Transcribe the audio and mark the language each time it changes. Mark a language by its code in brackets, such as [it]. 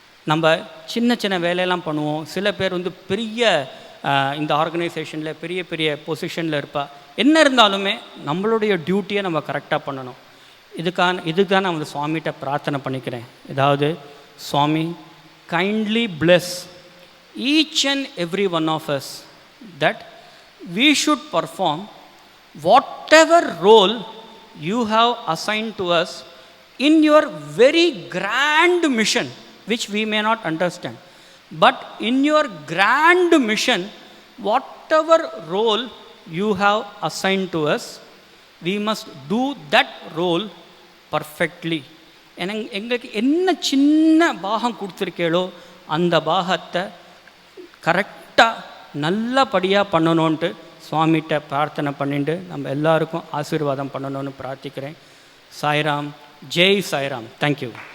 [ta] நம்ம சின்ன சின்ன வேலையெல்லாம் பண்ணுவோம். சில பேர் வந்து பெரிய இந்த ஆர்கனைசேஷனில் பெரிய பெரிய பொசிஷனில் இருப்பா. என்ன இருந்தாலுமே நம்மளுடைய டியூட்டியை நம்ம கரெக்டாக பண்ணணும். இதுக்காக நான் வந்து சுவாமிகிட்ட பிரார்த்தனை பண்ணிக்கிறேன். ஏதாவது [en] சுவாமி kindly bless each and every one of us that we should perform whatever role you have assigned to us in your very grand mission, which we may not understand. But in your grand mission, whatever role you have assigned to us, we must do that role perfectly. [ta] எங்களுக்கு என்ன சின்ன பாகம் கொடுத்துருக்கேளோ அந்த பாகத்தை கரெக்டாக நல்லபடியாக பண்ணணுன்ட்டு சுவாமிகிட்ட பிரார்த்தனை பண்ணிட்டு நம்ம எல்லாருக்கும் ஆசீர்வாதம் பண்ணணும்னு பிரார்த்திக்கிறேன். சாய்ராம், ஜெய் சாய்ராம். தேங்க்யூ.